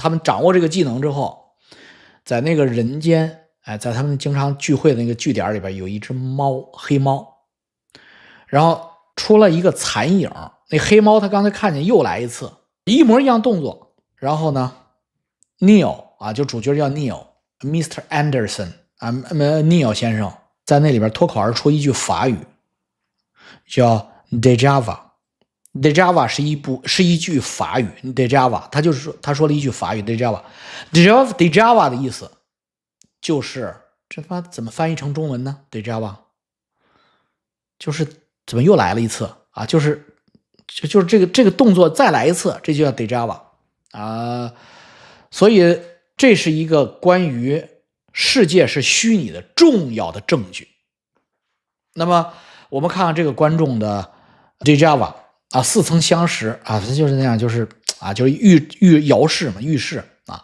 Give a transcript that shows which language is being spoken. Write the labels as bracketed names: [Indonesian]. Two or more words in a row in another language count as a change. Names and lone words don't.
[Chinese] 他們掌握這個技能之後，在那個人間在他们經常聚會的那個據點裡邊有一隻貓，黑貓，然後出了一個殘影，那黑貓他剛才看見又來一次。一模一樣動作，然後呢 ，Neo 啊，就主角叫 Neo，Mr. Anderson 啊，Neo 先生在那裡邊脫口而出一句法語，叫 Dejava。Dejava 是一句法語 ，Dejava， 他說了一句法語 Dejava。Dejava 的意思就是這他媽怎麼翻譯成中文呢 ？Dejava 就是怎麼又來了一次啊？就是這個動作再來一次，這就叫 Dejava 啊。所以這是一個關於世界是虛擬的重要的證據。那麼我們看看這個觀眾的 Dejava 啊，似曾相識啊，就是那樣，就是遙視嘛，預示啊。